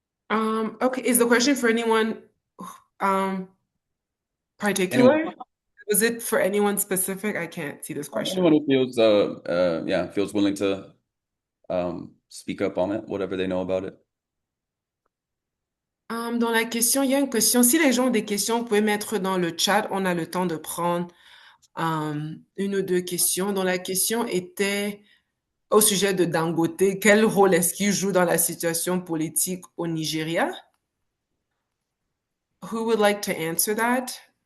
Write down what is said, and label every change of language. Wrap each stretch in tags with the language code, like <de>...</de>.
<en>Okay, is the question for anyone particular? Anyone. Was it for anyone specific? I can't see this question. Anyone who feels feels willing to speak up on it, whatever they know about it.</en> <fr>Dans la question, il y a une question. Si les gens ont des questions, vous pouvez mettre dans le chat. On a le temps de prendre une ou deux questions. Donc, la question était au sujet de Dangote. Quel rôle est-ce qu'il joue dans la situation politique au Nigeria?</fr> <en>Who would like to answer that?</en>